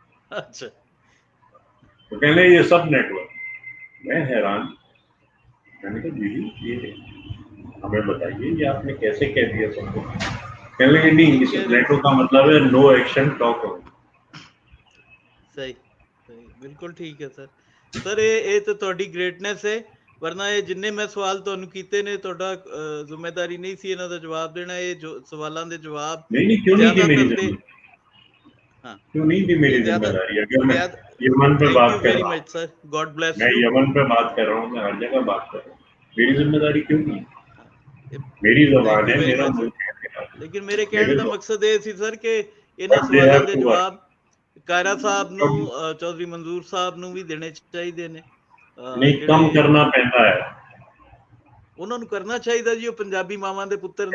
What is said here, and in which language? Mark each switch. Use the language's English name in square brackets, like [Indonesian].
[Urdu] اچھا, تو کہنے لگے یہ سب نیٹورک. میں حیران, میں نے کہا جی یہ ہمیں بتائیے یہ آپ نے کیسے کہہ دیا سب کو. کہنے لگے نہیں, اس نیٹو کا مطلب ہے [English] No action talk only. [Urdu] صحیح صحیح, بالکل ٹھیک ہے سر. [Punjabi] سر ਇਹ ਤਾਂ ਤੁਹਾਡੀ ਗ੍ਰੇਟਨੈਸ ਹੈ, ਵਰਨਾ ਇਹ ਜਿੰਨੇ ਮੈਂ ਸਵਾਲ ਤੁਹਾਨੂੰ ਕੀਤੇ ਨੇ ਤੁਹਾਡਾ ਜ਼ਿੰਮੇਵਾਰੀ ਨਹੀਂ ਸੀ ਇਹਨਾਂ ਦਾ ਜਵਾਬ ਦੇਣਾ. ਇਹ ਸਵਾਲਾਂ ਦੇ ਜਵਾਬ [Urdu] نہیں کیوں نہیں تھی میری ذمہ, ہاں کیوں نہیں تھی میری ذمہ داری. اگر میں یمن پہ بات کر رہا ہوں, [English] sir God bless [Urdu] میں [English] You. [Urdu] یمن پہ بات کر رہا ہوں, میں ہر جگہ بات کر رہا ہوں, میری ذمہ داری کیوں نہیں. میری زبان ہے, میرا ملک ہے. لیکن میرے [Punjabi] ਕਹਿਣ ਦਾ ਮਕਸਦ ਇਹ ਸੀ ਸਰ ਕਿ ਇਹਨਾਂ ਸਵਾਲਾਂ ਦੇ ਜਵਾਬ ਕਾਇਰਾ ਸਾਹਿਬ ਨੂੰ, ਚੌਧਰੀ ਮਨਜ਼ੂਰ ਸਾਹਿਬ ਨੂੰ ਵੀ ਦੇਣੇ ਚਾਹੀਦੇ ਨੇ. [Urdu] نہیں کم کرنا پہنتا ہے, [Punjabi] ਉਹਨਾਂ ਨੂੰ ਕਰਨਾ ਚਾਹੀਦਾ ਜੀ, ਉਹ ਪੰਜਾਬੀ ਮਾਵਾਂ ਦੇ ਪੁੱਤਰ ਨੇ.